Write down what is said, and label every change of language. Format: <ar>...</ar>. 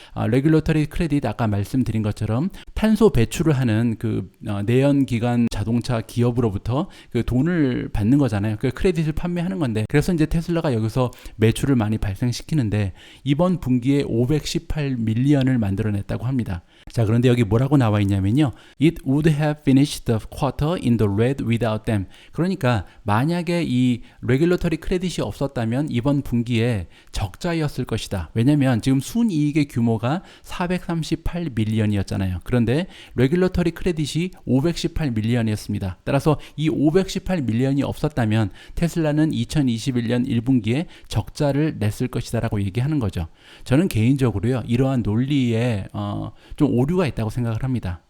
<ko>레귤러터리 크레딧 아까 말씀드린 것처럼 탄소 배출을 하는 그 내연기관 자동차 기업으로부터 그 돈을 받는 거잖아요. 그 크레딧을 판매하는 건데 그래서 이제 테슬라가 여기서 매출을 많이 발생시키는데 이번 분기에 518 밀리언을 만들어냈다고 합니다. 자, 그런데 여기 뭐라고 나와 있냐면요.</ko> <en>It would have finished the quarter in the red without them.</en> <ko>그러니까 만약에 이 레귤러터리 크레딧이 없었다면 이번 분기에 적자였을 것이다. 왜냐면 지금 순이익의 규모가 438 밀리언이었잖아요. 그런데 레귤러터리 크레딧이 518 밀리언이었습니다. 따라서 이 518 밀리언이 없었다면 테슬라는 2021년 1분기에 적자를 냈을 것이다 라고 얘기하는 거죠. 저는 개인적으로요. 이러한 논리에 좀 오류가 있다고 생각을 합니다.</ko>